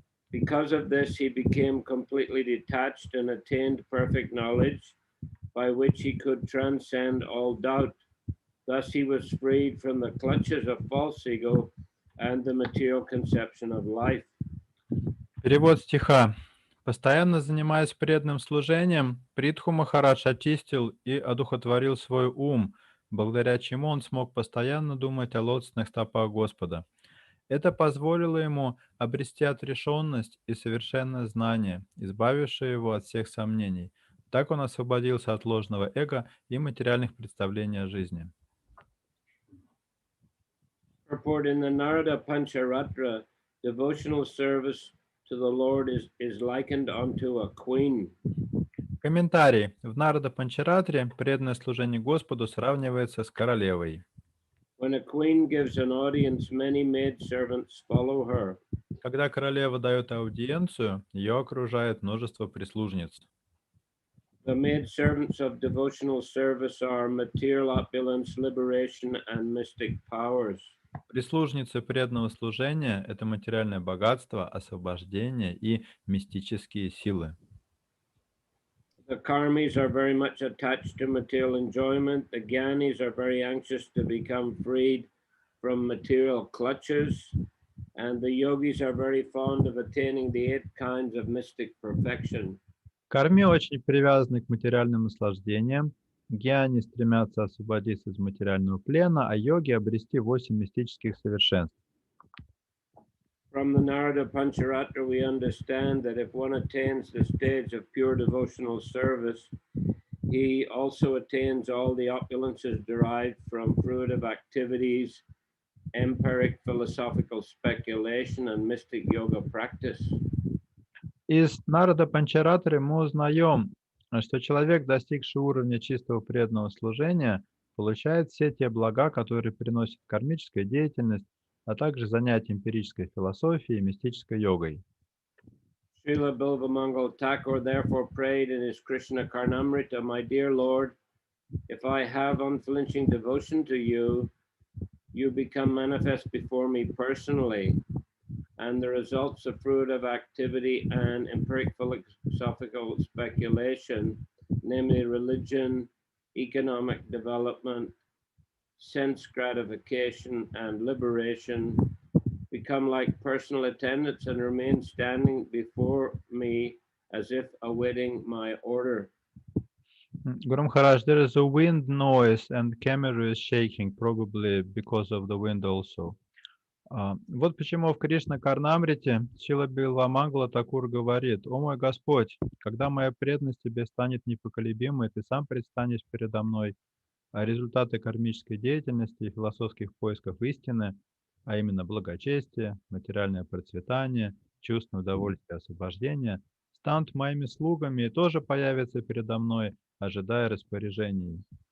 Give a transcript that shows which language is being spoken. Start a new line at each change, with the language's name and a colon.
English: Because of this, he became completely detached and attained perfect knowledge, by which he could transcend all doubt. Thus, he was freed from the clutches of false ego and the material conception of life.
Russian: Перевод стиха. Постоянно занимаясь преданным служением, Притху Махарадж очистил и одухотворил свой ум, благодаря чему он смог постоянно думать о лотосных стопах Господа. Это позволило ему обрести отрешенность и совершенное знание, избавившее его от всех сомнений. Так он освободился от ложного эго и материальных представлений о жизни.
English: Purport: in the Narada Pancharatra, devotional service to the Lord is likened unto a queen.
Russian: Комментарий. В Нарада Панчаратре преданное служение Господу сравнивается с королевой.
English: When a queen gives an audience, many maidservants follow her.
Russian: Когда королева дает аудиенцию, ее окружает множество прислужниц.
English: The maidservants of devotional service are material opulence, liberation, and mystic powers.
Russian: Прислужницы преданного служения – это материальное богатство, освобождение и мистические силы.
English: The karmis are very much attached to material enjoyment. The gyanis are very anxious to become freed from material clutches. And the yogis are very fond of attaining the 8 kinds of mystic perfection.
Russian: Карми очень привязаны к материальным наслаждениям. Гьяни стремятся освободиться из материального плена, а йоги обрести 8 мистических совершенств.
English: From the Narada Pancharatra, we understand that if one attains the stage of pure devotional service, he also attains all the opulences derived from fruitive activities, empiric philosophical speculation, and mystic yoga practice.
Russian: Из Нарада Панчаратры мы узнаем, что человек, достигший уровня чистого преданного служения, получает все те блага, которые приносит кармическая деятельность, а также занятия эмпирической философией и мистической йогой.
English: Srila Bilvamangal Thakur therefore prayed in his Krishna Karnamrita, "My dear Lord, if I have unflinching devotion to you, you become manifest before me personally, and the results of fruitive activity and empiric philosophical speculation, namely religion, economic development, sense gratification, and liberation, become like personal attendants and remain standing before me as if awaiting my order." Guru Maharaj, there is a wind noise and camera is shaking, probably because of the wind also.
Russian: Вот почему в Кришна Карнамрите Шрила Билвамангала Такур говорит: «О мой Господь, когда моя преданность тебе станет непоколебимой, ты сам предстанешь передо мной, а результаты кармической деятельности и философских поисков истины, а именно благочестие, материальное процветание, чувственное удовольствие и освобождение, станут моими слугами и тоже появятся передо мной, ожидая распоряжений».